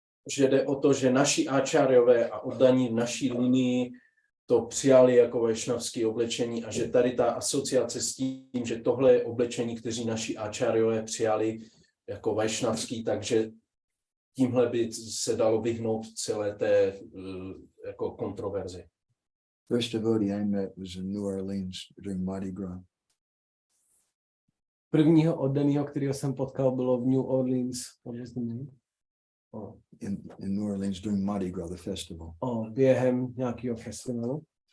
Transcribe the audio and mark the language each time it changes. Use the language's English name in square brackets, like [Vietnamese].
[Czech] že jde o to, že naši áčáryové a oddaní v naší linii to přijali jako vajšnavské oblečení a že tady ta asociace s tím, že tohle je oblečení, kteří naši áčáryové přijali jako vajšnavský, takže tímhle by se dalo vyhnout celé té jako kontroverzi. [English] First devotee I met was in New Orleans during Mardi Gras. [Czech] Prvního oddaného, kterého jsem potkal, bylo v New Orleans. [English] In New Orleans during Mardi Gras, the festival. [Czech] Během nějakého festivalu.